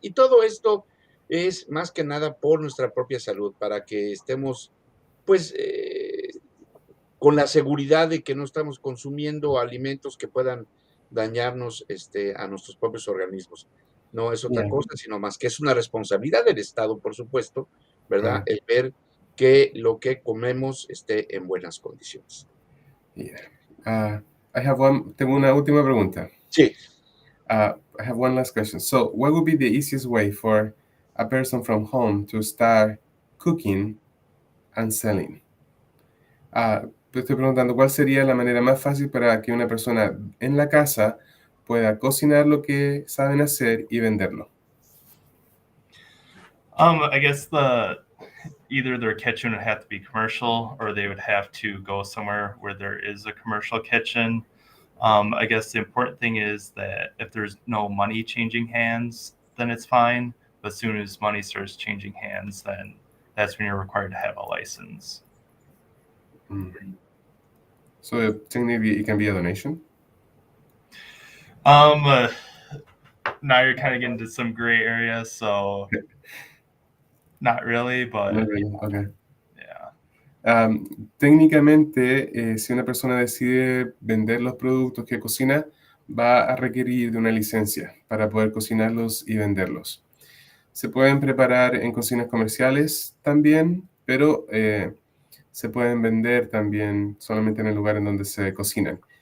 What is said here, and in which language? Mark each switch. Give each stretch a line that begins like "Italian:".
Spanish: Y todo esto es más que nada por nuestra propia salud, para que estemos, pues, con la seguridad de que no estamos consumiendo alimentos que puedan dañarnos a nuestros propios organismos. No es otra
English: Yeah.
Spanish: cosa, sino más que es una responsabilidad del Estado, por supuesto, ¿verdad? Claro. El ver que lo que comemos esté en buenas condiciones.
English: Yeah.
Spanish: Tengo una última pregunta. Sí.
English: I have one last question. So, what would be the easiest way for a person from home to start cooking and selling?
Spanish: Te estoy preguntando, ¿cuál sería la manera más fácil para que una persona en la casa pueda cocinar lo que saben hacer y venderlo?
English: I guess either their kitchen would have to be commercial, or they would have to go somewhere where there is a commercial kitchen. I guess the important thing is that if there's no money changing hands, then it's fine. But as soon as money starts changing hands, then that's when you're required to have a license. So technically it can be a donation? Now you're kind of getting into some gray areas, so not really, but Not really. Okay. yeah.
Spanish: Técnicamente, si una persona decide vender los productos que cocina, va a requerir de una licencia para poder cocinarlos y venderlos. Se pueden preparar en cocinas comerciales también, pero se pueden vender también solamente en el lugar en donde se cocinan.